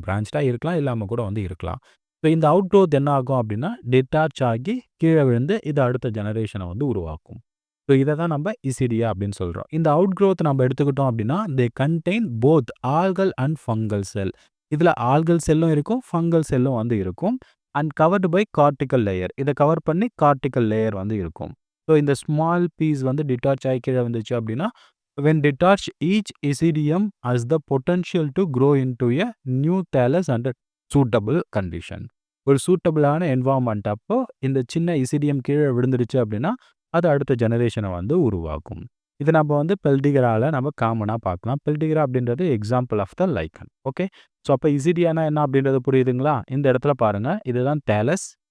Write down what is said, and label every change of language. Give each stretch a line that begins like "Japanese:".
Tamil: பிரான்ச்சாக இருக்கலாம், இல்லாமல் கூட இருக்கலாம். ஸோ இந்த அவுட் க்ரோத் என்ன ஆகும் அப்படின்னா டிட்டாச் ஆகி கீழே விழுந்து இது அடுத்த ஜெனரேஷனை உருவாக்கும். ஸோ இதை தான் நம்ம இசிடியா அப்படின்னு சொல்கிறோம். இந்த அவுட் க்ரோத் நம்ம எடுத்துக்கிட்டோம் அப்படின்னா
English: They contain both algal and fungal cell.
Tamil: இதில் ஆல்கல் செல்லும் இருக்கும், ஃபங்கல் செல்லும் வந்து இருக்கும்.
English: And covered by cortical layer.
Tamil: இதை கவர் பண்ணி கார்டிக்கல் லேயர் வந்து இருக்கும். ஸோ இந்த ஸ்மால் பீஸ் வந்து டிட்டாச் ஆகி கீழே வந்துச்சு அப்படின்னா
English: when detached each isidium has the potential to grow into a new thallus under suitable condition.
Tamil: ஒரு சூட்டபிளான என்வாயர்மெண்ட் அப்போ இந்த சின்ன இசிடியம் கீழே விழுந்துருச்சு அப்படின்னா அது அடுத்த ஜெனரேஷனை வந்து உருவாக்கும். இது நம்ம வந்து பெல்டிகரால நம்ம காமனாக பார்க்கலாம். பெல்டிகரா அப்படின்றது example of the லைக்கன். Okay, so அப்போ இசிடியானா என்ன அப்படின்றது புரியுதுங்களா? இந்த இடத்துல பாருங்க, இதுதான் தேலஸ்.